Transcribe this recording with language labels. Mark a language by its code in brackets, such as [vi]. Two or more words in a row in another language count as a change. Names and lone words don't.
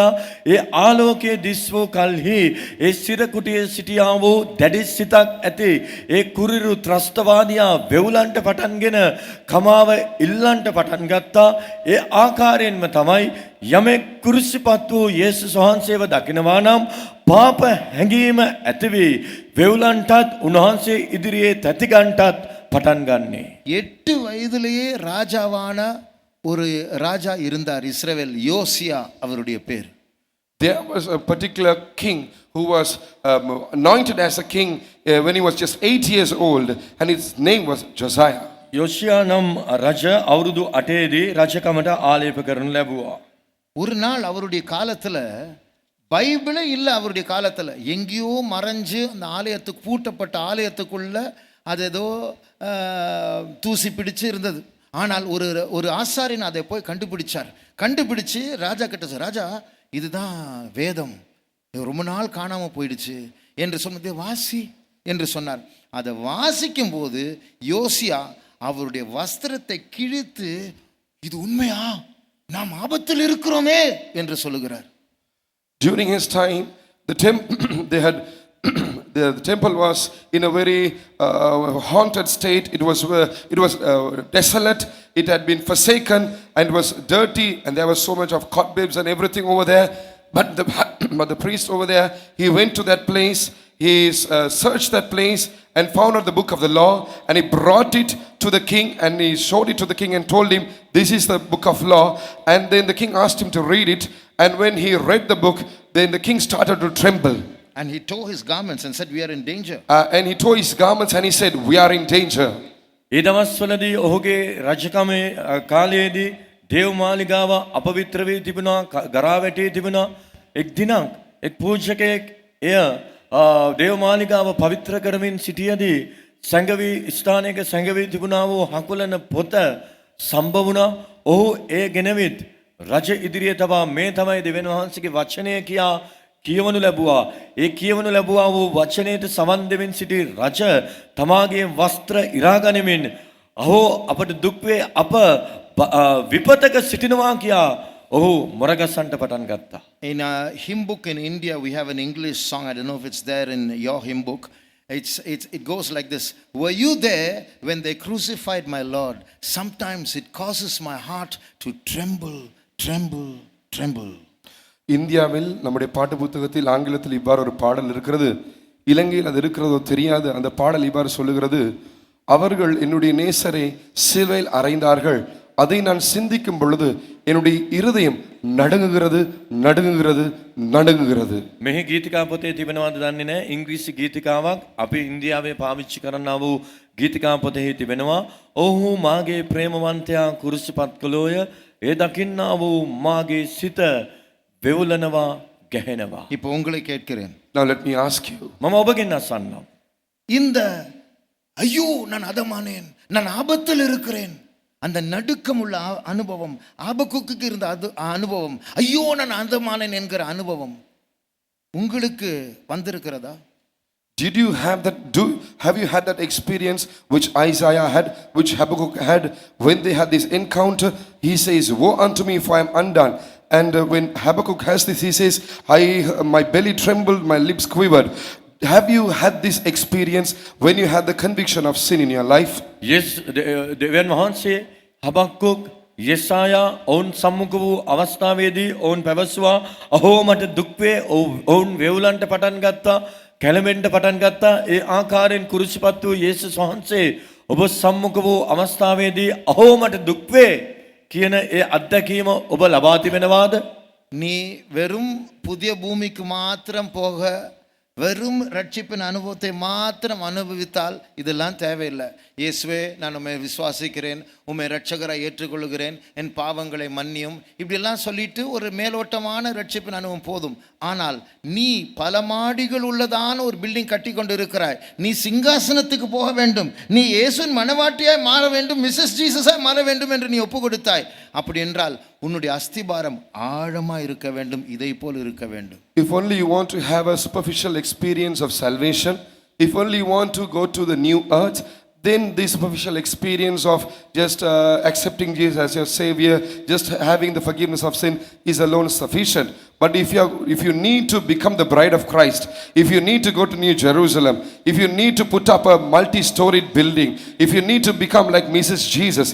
[si] ඒ ආලෝකයේ දිස් වූ කල්හි ඒ සිර කුටියේ සිටියා වූ දැඩි සිතක් ඇති ඒ කුරිරු ත්‍රස්තවාදියා වෙවුලන්ට පටන්ගෙන කමාව ඉල්ලන්ට පටන් ගත්තා. ඒ ආකාරයෙන්ම තමයි යමෙක් කුරුසිපත් වූ යේසුස් වහන්සේව දකිනවා නම් පාප හැඟීම ඇතිවී වෙවුලන්ටත් උන්වහන්සේ ඉදිරියේ තැතිගන්ටත් පටන් ගන්නේ. [ta] 8 வயதிலேயே ராஜாவான ஒரு ராஜா இருந்தார் இஸ்ரவேல், யோசியா அவருடைய பேர். [en] There was a particular king who was anointed as a king when he was just 8 years old, and his name was Josiah. [si] යොෂියා නම් රජ අවුරුදු 8ේදී රජකමට ආලේප කරනු ලැබුවා. [ta] ஒரு நாள் அவருடைய காலத்துல பைபிளே இல்லை, அவருடைய காலத்துல எங்கேயோ மறைஞ்சு அந்த ஆலயத்துக்கு பூட்டப்பட்ட ஆலயத்துக்குள்ள அது ஏதோ தூசி பிடிச்சு இருந்தது. ஆனால் ஒரு ஆசாரியன் அதை போய் கண்டுபிடிச்சு ராஜா கிட்ட சொன்னார், ராஜா இதுதான் வேதம், இது ரொம்ப நாள் காணாமல் போயிடுச்சு என்று சொன்னதை வாசி என்று சொன்னார். அதை வாசிக்கும் போது யோசியா அவருடைய வஸ்திரத்தை கிழித்து, இது உண்மையா, நாம் ஆபத்தில் இருக்கிறோமே என்று சொல்லுகிறார். [en] During his time, the temple was in a very haunted state. It was desolate. It had been forsaken and was dirty, and there was so much of cobwebs and everything over there. But the priest over there, he went to that place. He searched that place and found out the book of the law, and he brought it to the king, and he showed it to the king and told him, this is the book of law. And then the king asked him to read it, and when he read the book, then the king started to tremble. And he tore his garments and said, we are in danger. And he tore his garments and he said, we are in danger. [si] ඒ දවස්වලදී ඔහුගේ රජකමේ කාලයේදී දේව මාලිගාව අපවිත්‍ර වී තිබුණා, ගරා වැටී තිබුණා. එක් දිනක් එක් පූජකයෙක් එය දේව මාලිගාව පවිත්‍ර කරමින් සිටියදී සංගවි ස්ථානයක සංගවි තිබුණා වූ හකුලන පොත සම්බ වුණා. ඔහු ඒ ගෙනවිත් රජ ඉදිරියේ තබා මේ තමයි දෙවියන් වහන්සේගේ වචනය කියා කියවනු ලැබුවා. ඒ කියවනු ලැබුවා වූ වචනයට සවන් දෙමින් සිටි රජ තමාගේ වස්ත්‍ර ඉරා ගනිමින්, අහෝ අපට දුක් වේ, අප විපතක සිටිනවා කියා ඔහු මොරගසන්ට පටන් ගත්තා. [en] In a hymn book in India, we have an English song. I don't know if it's there in your hymn book. It goes like this. Were you there when they crucified my Lord? Sometimes it causes my heart to tremble, tremble, tremble. [ta] இந்தியாவில் நம்முடைய பாட்டு புத்தகத்தில் ஆங்கிலத்தில் இவ்வாறு ஒரு பாடல் இருக்கிறது. இலங்கையில் அது இருக்கிறதோ தெரியாது. அந்த பாடல் இவ்வாறு சொல்லுகிறது, அவர்கள் என்னுடைய நேசரை சிலுவையில் அறைந்தார்கள், அதை நான் சிந்திக்கும் பொழுது என்னுடைய இருதயம் நடுங்குகிறது, நடுங்குகிறது, நடுங்குகிறது. [si] මෙහි ගීතිකා පොතේ තිබෙනවද දන්නේ නැහැ. ඉංග්‍රීසි ගීතිකාවක් අපි ඉන්දියාවේ පාවිච්චි කරන්නා වූ ගීතිකා පොතෙහි තිබෙනවා. ඔහු මාගේ ප්‍රේමවන්තයා කුරුසිපත් කළෝය, ඒ දකින්නා වූ මාගේ සිත වෙවුලනවා, ගැහෙනවා. [ta] இப்போ உங்களை கேட்கிறேன், [en] Now let me ask you. [si] මම ඔබගෙන් අසන්නම්. [ta] இந்த ஐயோ நான் அதமானேன், நான் ஆபத்தில் இருக்கிறேன், அந்த நடுக்கம் உள்ள அனுபவம், ஆபக்குக்கு இருந்த அனுபவம், ஐயோ நான் அதமானேன் என்கிற அனுபவம் உங்களுக்கு வந்திருக்கிறதா? [en] Did you have that? Have you had that experience which Isaiah had, which Habakkuk had, when they had this encounter? He says, "Woe unto me, for I am undone." And when Habakkuk has this, he says, my belly trembled, my lips quivered. Have you had this experience when you had the conviction of sin in your life? [si] දෙවියන් වහන්සේ හබක්කුක් යෙසායා ඔවුන් සම්මුඛ වූ අවස්ථාවේදී ඔවුන් පැවසුවා, අහෝ මට දුක් වේ, ඔවුන් වෙවුලන්ට පටන් ගත්තා, කැළඹෙන්න පටන් ගත්තා. ඒ ආකාරයෙන් කුරුසිපත් වූ යේසුස් වහන්සේ ඔබ සම්මුඛ වූ අවස්ථාවේදී අහෝ මට දුක් වේ කියන ඒ අත්දැකීම ඔබ ලබා තිබෙනවාද? [ta] நீ வெறும் புதிய பூமிக்கு மாத்திரம் போக, வெறும் ரட்சிப்பின் அனுபவத்தை மாத்திரம் அனுபவித்தால் இதெல்லாம் தேவையில்லை. இயேசுவே, நான் உம்மை விசுவாசிக்கிறேன், உம்மை ரட்சகராய் ஏற்றுக்கொள்கிறேன், என் பாவங்களை மன்னியும், இப்படியெல்லாம் சொல்லிட்டு ஒரு மேலோட்டமான ரட்சிப்பின் அனுபவம் போதும். ஆனால் நீ பல மாடிகள் உள்ளதான ஒரு பில்டிங் கட்டி கொண்டு இருக்கிறாய், நீ சிங்காசனத்துக்கு போக வேண்டும், நீ இயேசுவின் மனவாட்டியாய் மாற வேண்டும், மிஸ்ஸஸ் ஜீசஸாய் மாற வேண்டும் என்று நீ ஒப்பு கொடுத்தாய். அப்படி என்றால் உன்னுடைய அஸ்திபாரம் ஆழமாக இருக்க வேண்டும், இதை போல் இருக்க வேண்டும். [en] If only you want to have a superficial experience of salvation, if only you want to go to the new earth, then the superficial experience of just accepting Jesus as your Savior, just having the forgiveness of sin is alone sufficient. But if you need to become the bride of Christ, if you need to go to New Jerusalem, if you need to put up a multi-storied building, if you need to become like Mrs.